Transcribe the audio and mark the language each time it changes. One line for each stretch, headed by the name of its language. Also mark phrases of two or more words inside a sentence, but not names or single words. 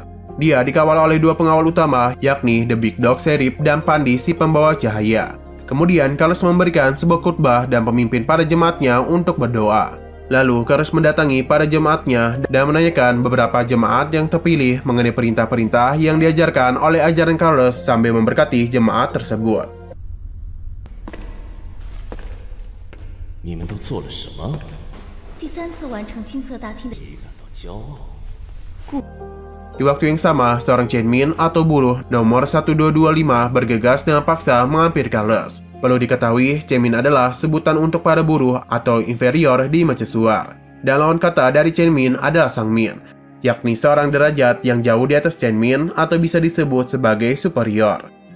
Indonesian: Dia dikawal oleh dua pengawal utama, yakni The Big Dog Sheriff dan Pandi si pembawa cahaya. Kemudian Carlos memberikan sebuah khutbah dan pemimpin para jemaatnya untuk berdoa. Lalu Carlos mendatangi para jemaatnya dan menanyakan beberapa jemaat yang terpilih mengenai perintah-perintah yang diajarkan oleh ajaran Carlos sambil memberkati jemaat tersebut.
Chinese: 你们都做了什么？第3次完成金色大厅的。感到骄傲。
Indonesian: Di waktu yang sama, seorang Chenmin atau buruh nomor 1225 bergegas dengan paksa menghampiri Carlos. Perlu diketahui, Chenmin adalah sebutan untuk para buruh atau inferior di Mercusuar. Dan lawan kata dari Chenmin adalah Sangmin, yakni seorang derajat yang jauh di atas Chenmin atau bisa disebut sebagai superior.